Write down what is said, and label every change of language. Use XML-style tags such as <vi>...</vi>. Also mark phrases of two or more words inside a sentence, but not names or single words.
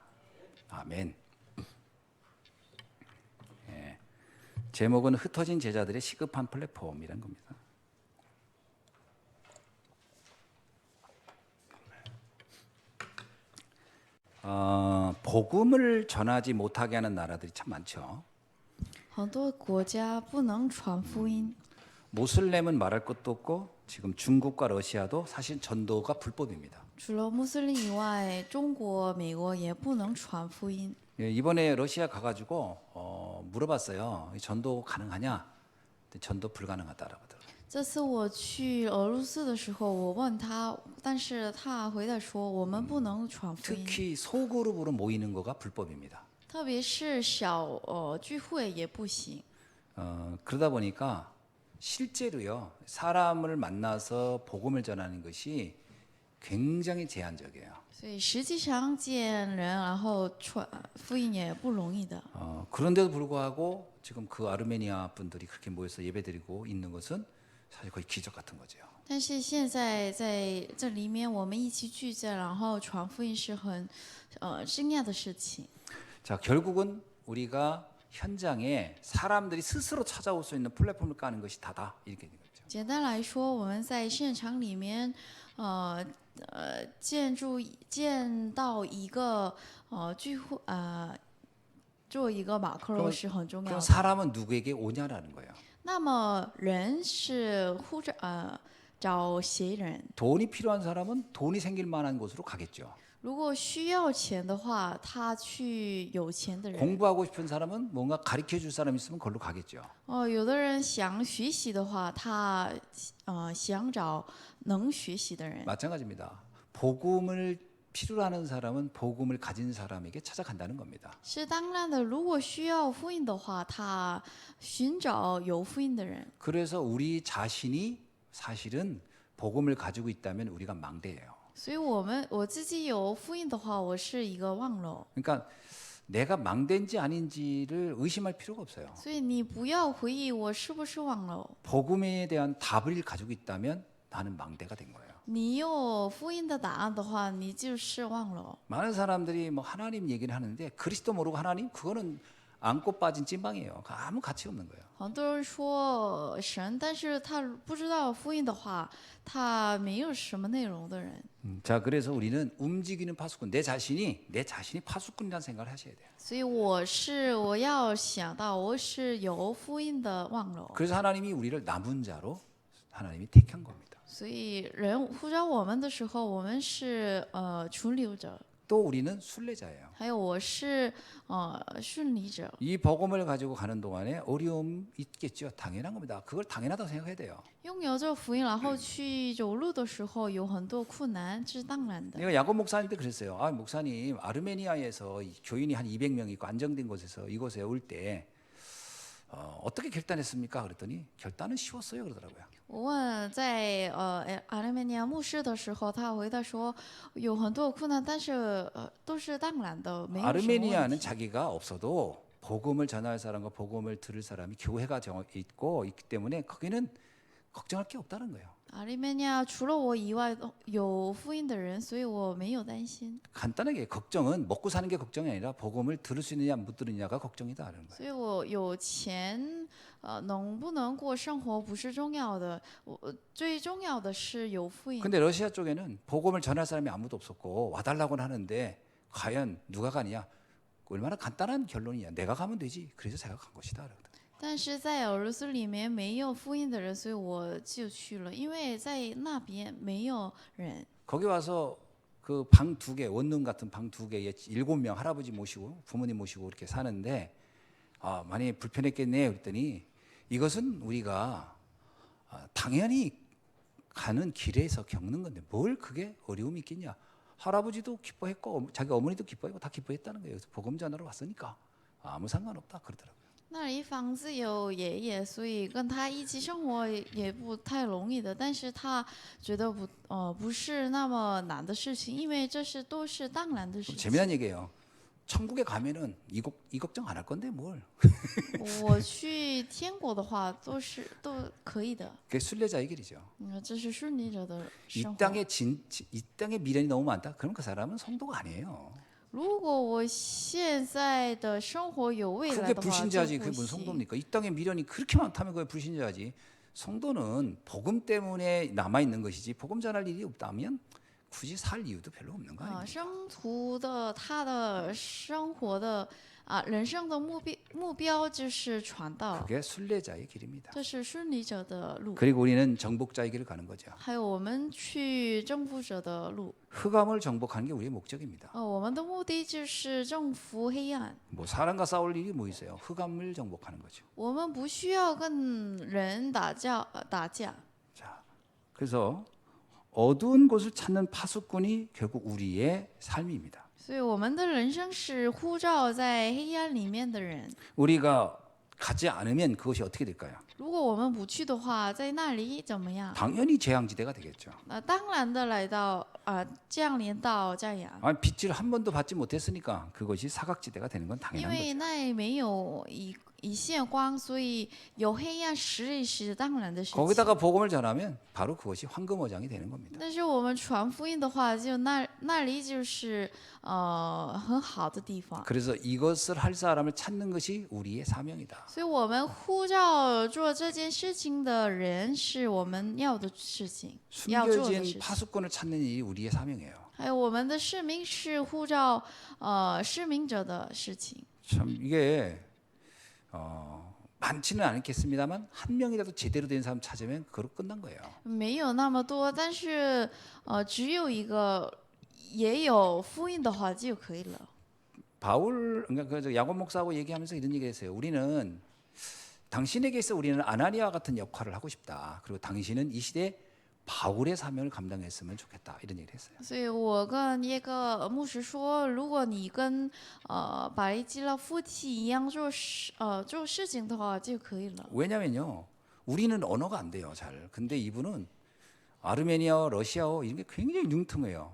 <ko>아멘. 예. 제목은 흩어진 제자들의 시급한 플랫폼이란 겁니다. 복음을 전하지 못하게 하는 나라들이 참 많죠.</ko> <zh>很多国家不能传福音，</zh> <ko>모슬렘은 말할 것도 없고 지금 중국과 러시아도 사실 전도가 불법입니다.</ko> <zh>除了穆斯林以外，中国、美国也不能传福音。</zh> <ko>예, 이번에 러시아 가가지고 물어봤어요. 전도 가능하냐? 근데 전도 불가능하다라고 하더라고요.</ko> <zh>这次我去俄罗斯的时候，我问他，但是他回答说我们不能传福音，</zh> <ko>특히 소그룹으로 모이는 거가 불법입니다.</ko> <zh>特别是小聚会也不行。</zh> <ko>그러다 보니까 실제로요 사람을 만나서 복음을 전하는 것이 굉장히 제한적이에요.</ko> <zh>所以实际上见人，然后传福音也不容易的。</zh> <ko>그런데도 불구하고 지금 그 아르메니아 분들이 그렇게 모여서 예배드리고 있는 것은 사실 거의 기적 같은 거죠.</ko> <zh>但是现在在这里面，我们一起聚在，然后传福音是很惊讶的事情。</zh> <ko>자, 결국은 우리가 현장에 사람들이 스스로 찾아올 수 있는 플랫폼을 까는 것이 다다 이렇게 되는 거죠.</ko> <zh>简单来说，我们在现场里面，见到一个聚会，做一个马克罗是很重要</zh> <ko>그럼</ko> <zh>的。</zh> <ko>사람은 누구에게 오냐라는 거예요.</ko> <zh>那么人是找谁人？</zh> <ko>돈이 필요한 사람은 돈이 생길 만한 곳으로 가겠죠.</ko> <zh>如果需要钱的话，他去有钱的人。</zh> <ko>공부하고 싶은 사람은 뭔가 가르쳐 줄 사람 있으면 그걸로 가겠죠.</ko> <zh>有的人想学习的话，他想找能学习的人。</zh> <ko>마찬가지입니다. 복음을 필요로 하는 사람은 복음을 가진 사람에게 찾아간다는 겁니다.</ko> <zh>是当然的，如果需要福音的话，他寻找有福音的人。</zh> <ko>그래서 우리 자신이 사실은 복음을 가지고 있다면 우리가 망대예요.</ko> <zh>所以我自己有福音的话，我是一个望楼。</zh> <ko>그러니까 내가 망대인지 아닌지를 의심할 필요가 없어요.</ko> <zh>所以你不要回忆我是不是望楼。</zh> <ko>복음에 대한 답을 가지고 있다면 나는 망대가 된 거예요.</ko> <zh>你有福音的答案的话，你就是望楼。</zh> <ko>많은 사람들이 뭐 하나님 얘기를 하는데 그리스도 모르고 하나님 그거는 안고 빠진 찐빵이에요. 아무 가치 없는 거예요.</ko> <zh>很多人说神，但是他不知道福音的话，他没有什么内容的人。</zh> <ko>자, 그래서 우리는 움직이는 파수꾼, 내 자신이 파수꾼이라는 생각을 하셔야 돼요.</ko> <zh>所以我要想到我是有福音的望楼。</zh> <ko>그래서 하나님이 우리를 남은 자로 하나님이 택한 겁니다.</ko> <zh>所以人呼召我们的时候，我们是存留者，</zh> <ko>또 우리는 순례자예요.</ko> <zh>还有我是顺利者。</zh> <ko>이 복음을 가지고 가는 동안에 어려움 있겠죠. 당연한 겁니다. 그걸 당연하다고 생각해야 돼요.</ko> <zh>拥有这福音，然后去走路的时候有很多困难，这是当然的。</zh> <ko>내가 야곱 목사님 때 그랬어요. 아, 목사님 아르메니아에서 교인이 한 200명 있고 안정된 곳에서 이곳에 올 때 어떻게 결단했습니까? 그랬더니 결단은 쉬웠어요 그러더라고요.</ko> <zh>我问在阿拉梅尼亚牧师的时候，他回答说有很多困难，但是都是当然的，没有什么问</zh> <ko>아르메니아는</ko> <zh>题。</zh> <ko>자기가 없어도 복음을 전할 사람과 복음을 들을 사람이 교회가 있고 있기 때문에 거기는 걱정할 게 없다는 거예요.</ko> <zh>阿拉梅尼亚除了我以外有福音的人，所以我没有担心。</zh> <ko>간단하게 걱정은 먹고 사는 게 걱정이 아니라 복음을 들을 수 있느냐 못 들으느냐가 걱정이다라는 거예요.</ko> <zh>所以我有钱，能不能过生活不是重要的，我最重要的是有福音。</zh> <ko>근데 러시아 쪽에는 복음을 전할 사람이 아무도 없었고 와달라고는 하는데 과연 누가 가느냐? 얼마나 간단한 결론이냐? 내가 가면 되지. 그래서 제가 간 것이다.</ko> <zh>但是在俄罗斯里面没有福音的人，所以我就去了，因为在那边没有人。</zh> <ko>거기 와서 그 방 2개, 원룸 같은 방 2개에 7명 할아버지 모시고 부모님 모시고 이렇게 사는데 많이 불편했겠네 그랬더니 이것은 우리가 당연히 가는 길에서 겪는 건데 뭘 그게 어려움이 있겠냐. 할아버지도 기뻐했고 자기 어머니도 기뻐했고 다 기뻐했다는 거예요. 그래서 복음 전하러 왔으니까 아무 상관없다 그러더라고요.</ko> <zh>那里房子有爷爷，所以跟他一起生活也不太容易的。但是他觉得不是那么难的事情，因为这都是当然的事情。</zh> <ko>재미난 얘기예요. 천국에 가면은 이 걱정 안 할 건데 뭘.</ko> <zh>我去天国的话，都可以的。</zh> <ko>그게 순례자의 길이죠.</ko> <zh>这是顺利者的</zh> <ko>이</ko> <zh>生活。</zh> <ko>이 땅에 미련이 너무 많다. 그럼 그 사람은 성도가 아니에요.</ko> <zh>如果我现在的生活有未来</zh> <ko>그게</ko> <zh>的话，就</zh> <ko>불신자지. 그게</ko> <zh>不</zh> <ko>무슨</ko> <zh>行。</zh> <ko>성도입니까? 이 땅에 미련이 그렇게 많다면 그게 불신자지. 성도는 복음 때문에 남아 있는 것이지 복음 전할 일이 없다면 굳이 살 이유도 별로 없는 거 啊， 아닙니까?</ko> <zh>生徒的他的生活的人生的目标就是传道，</zh> <ko>그게 순례자의 길입니다.</ko> <zh>这是顺利者的路。</zh> <ko>그리고 우리는 정복자의 길을 가는 거죠.</ko> <zh>还有我们去征服者的路。</zh> <ko>흑암을 정복하는 게 우리의 목적입니다.</ko> <zh>我们的目的就是征服黑暗。</zh> <ko>뭐 사람과 싸울 일이 뭐 있어요? 흑암을 정복하는 거죠.</ko> <zh>我们不需要跟人打架。</zh> <ko>자, 그래서 어두운 곳을 찾는 파수꾼이 결국 우리의 삶입니다.</ko> <zh>所以我们的人生是呼召在黑暗里面的人。</zh> <ko>우리가 가지 않으면 그것이 어떻게 될까요?</ko> <zh>如果我们不去的话，在那里怎么样？</zh> <ko>당연히 재앙지대가 되겠죠.</ko> <zh>当然的来到降临到这样，</zh> <ko>아니, 빛을 한 번도 받지 못했으니까 그것이 사각지대가 되는 건</ko> <zh>因</zh> <ko>당연한</ko> <zh>为</zh> <ko>거죠.</ko> <zh>那没有一线光，所以有黑暗是当然的事情。</zh> <ko>거기다가 복음을 전하면 바로 그것이 황금어장이 되는 겁니다.</ko> <zh>但是我们传福音的话，就那里就是很好的地方。</zh> <ko>그래서 이것을 할 사람을 찾는 것이 우리의 사명이다.</ko> <zh>所以我们呼召做这件事情的人是我们要的事情，要做的事</zh> <ko>숨겨진</ko> <zh>情。</zh> <ko>파수꾼을 찾는 일이 우리의 사명이에요.</ko> <zh>还有我们的使命是呼召使命者的事情。</zh> <ko>참 이게 많지는 않겠습니다만 한 명이라도 제대로 된 사람 찾으면 그걸로 끝난 거예요.</ko> <zh>没有那么多，但是只有一个也有福音的话就可以了。</zh> <ko>바울 그러니까 그 야곱 목사하고 얘기하면서 이런 얘기했어요. 우리는 당신에게 있어 우리는 아나니아와 같은 역할을 하고 싶다. 그리고 당신은 이 시대에 바울의 사명을 감당했으면 좋겠다. 이런 얘기를 했어요.</ko> <zh>所以我跟一个牧师说，如果你跟巴利基拉夫妻一样做事情的话就可以了。</zh> <ko>왜냐면요. 우리는 언어가 안 돼요. 잘. 근데 이분은 아르메니아어, 러시아어 이런 게 굉장히 융통해요.</ko>